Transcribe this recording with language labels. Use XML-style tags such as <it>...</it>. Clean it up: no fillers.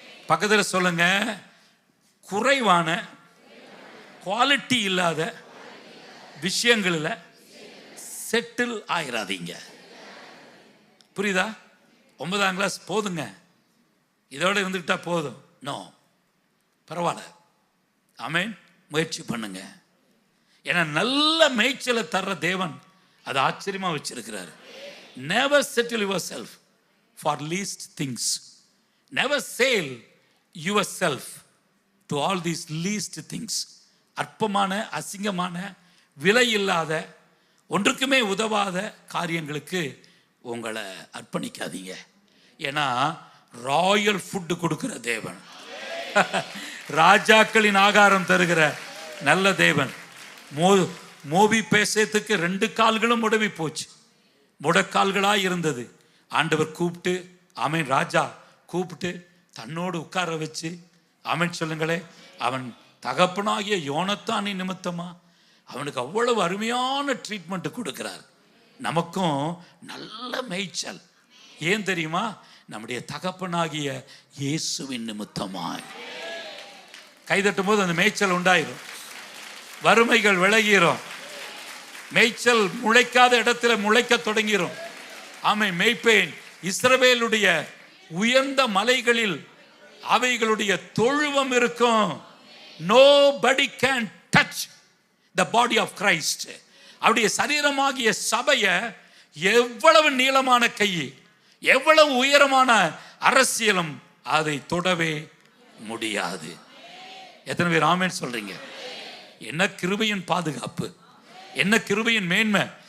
<ta>பக்கத்தில் சொல்லுங்க, குறைவான குவாலிட்டி இல்லாத விஷயங்களில் செட்டில் ஆயிராதீங்க. புரியுதா? 9ஆம் கிளாஸ் போதுங்க, இதோட இருந்துக்கிட்டா போதும். நோ, பரவாயில்ல. ஆமென். முயற்சி பண்ணுங்க. ஏன்னா நல்ல மேய்ச்சலை தர்ற தேவன் அதை ஆச்சரியமா வச்சிருக்கிறார்.</ta> <en>Never settle yourself for least things. Never sell yourself to all these least things.</en> <ta>அற்பமான, அசிங்கமான, விலை இல்லாத, ஒன்றுக்குமே உதவாத காரியங்களுக்கு உங்களை அர்ப்பணிக்காதீங்க. ஏன்னா ராயல் ஃபுட் கொடுக்கிற தேவன், ராஜாக்களின் ஆகாரம் தருகிற நல்ல தேவன். மோபி பேசத்துக்கு 2 கால்களும் முடவி போச்சு, முடக்கால்களாய் இருந்தது. ஆண்டவர் கூப்பிட்டு, ஆமென், ராஜா கூப்பிட்டு தன்னோடு உட்கார வச்சு, ஆமென் சொல்லுங்களே, அவன் தகப்பனாகிய யோனத்தானின் நிமித்தமா அவனுக்கு அவ்வளவு அருமையான ட்ரீட்மெண்ட் கொடுக்கிறார். நமக்கும் நல்ல மேய்ச்சல். ஏன் தெரியுமா? நம்முடைய தகப்பனாகிய இயேசுவின் நிமித்தமாய். கைதட்டும் போது அந்த மேய்ச்சல் உண்டாயிரும், வறுமைகள் விலகிரும், மேய்ச்சல் முளைக்காத இடத்துல முளைக்க தொடங்கிரும். ஆமை மேய்ப்பேன். இஸ்ரவேலுடைய உயர்ந்த மலைகளில் அவைகளுடைய தொழுவம் இருக்கும்.</ta> <en>Nobody can touch the body of Christ.</en> <ta>அவருடைய சரீரமாகிய சபையை எவ்வளவு நீளமான கை, எவ்வளவு உயரமான அரசியலும் அதை தொடவே முடியாது. எத்தனை பேர் ஆமென் சொல்றீங்க? என்ன கிருபையின் பாதுகாப்பு, என்ன கிருபையின் மேன்மை.</ta>